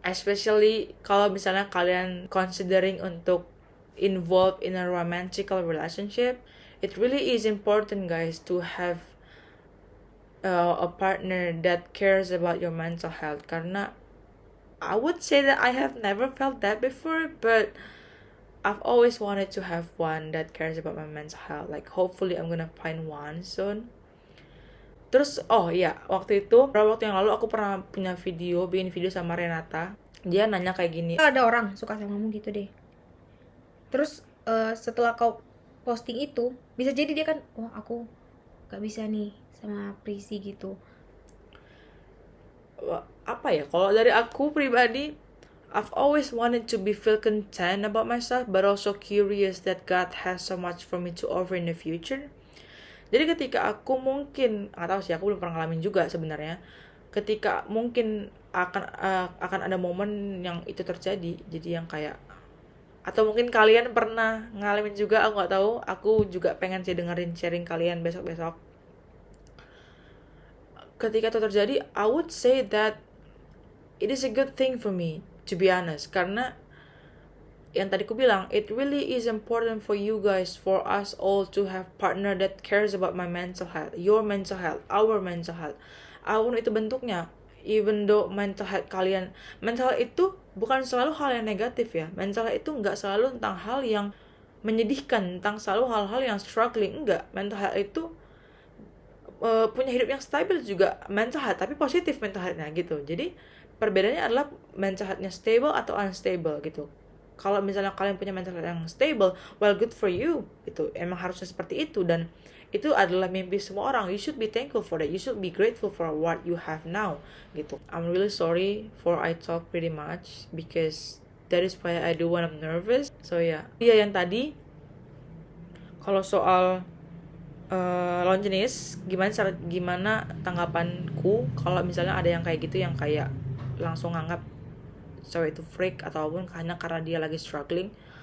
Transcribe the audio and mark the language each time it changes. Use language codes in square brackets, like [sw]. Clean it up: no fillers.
[en] Especially [id] kalau misalnya kalian [en] considering [id] untuk [en] involved in a romantic relationship, it really is important guys to have a partner that cares about your mental health. [id] Karena [en] I would say that I have never felt that before, but I've always wanted to have one that cares about my mental health. Like hopefully I'm gonna find one soon. [id] Terus waktu itu beberapa waktu yang lalu aku pernah bikin video sama Renata. Dia nanya kayak gini, ada orang suka sama kamu gitu deh. Terus setelah kau posting itu, bisa jadi dia kan, aku gak bisa nih sama Prisi gitu. Apa ya, kalau dari aku pribadi, [en] I've always wanted to feel content about myself, but also curious that God has so much for me to offer in the future. [id] Jadi ketika aku mungkin, nggak tahu sih, aku belum pernah ngalamin juga sebenarnya. Ketika mungkin akan ada momen yang itu terjadi, jadi yang kayak, atau mungkin kalian pernah ngalamin juga, aku nggak tahu. Aku juga pengen sih dengerin sharing kalian besok-besok. Ketika itu terjadi, [en] I would say that it is a good thing for me, to be honest, [id] karena yang tadi ku bilang, [en] it really is important for you guys, for us all to have partner that cares about my mental health, your mental health, our mental health. [id] Apapun itu bentuknya, [en] even though [id] mental health itu bukan selalu hal yang negatif ya. Mental health itu nggak selalu tentang hal yang menyedihkan, tentang selalu hal-hal yang struggling, enggak. Mental health itu punya hidup yang stabil juga mental health, tapi positif mental health-nya gitu. Jadi perbedaannya adalah mental health-nya stable atau unstable gitu. Kalau misalnya kalian punya mental health yang stable, [en] well, good for you [id] gitu. Emang harusnya seperti itu, dan itu adalah mimpi semua orang. [en] You should be thankful for that. You should be grateful for what you have now [id] gitu. [en] I'm really sorry for I talk pretty much because that is why I do when I'm nervous. [id] So yang tadi kalau soal lawan jenis, gimana tanggapanku kalau misalnya ada yang kayak gitu, yang kayak langsung nganggap cewek itu freak ataupun karena dia lagi struggling.